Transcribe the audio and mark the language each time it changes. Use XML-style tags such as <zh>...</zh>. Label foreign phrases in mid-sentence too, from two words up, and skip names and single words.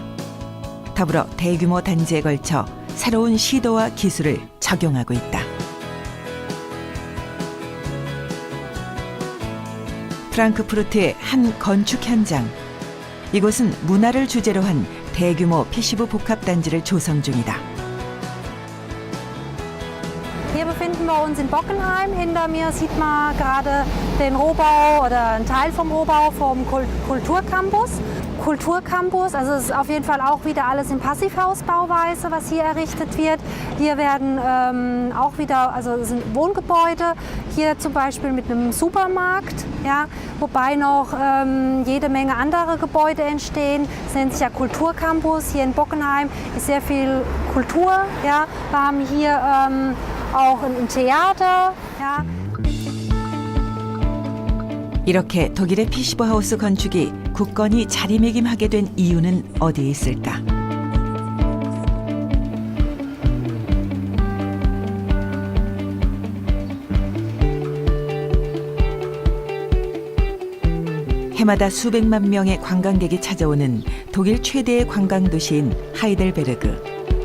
<ko>더불어 대규모 단지에 걸쳐 새로운 시도와 기술을 적용하고 있다. 프랑크푸르트의 한 건축 현장. 이곳은 문화를 주제로 한 대규모 패시브 복합단지를 조성 중이다.</ko> <de>Hier befinden wir uns in Bockenheim. Hinter mir sieht man gerade den Rohbau oder einen Teil vom Rohbau vom Kulturcampus. Kulturcampus, also es ist auf jeden Fall auch wieder alles in Passivhausbauweise, was hier errichtet wird. Hier werden auch wieder, also es sind Wohngebäude, hier zum Beispiel mit einem Supermarkt, ja, wobei noch jede Menge andere Gebäude entstehen. Es nennt sich ja Kulturcampus. Hier in Bockenheim ist sehr viel Kultur. Ja. Wir haben hier auch ein Theater. Ja.</de> <ko>이렇게 독일의 패시브 하우스 건축이 굳건히 자리매김하게 된 이유는 어디에 있을까? 해마다 수백만 명의 관광객이 찾아오는 독일 최대의 관광도시인 하이델베르그.</ko>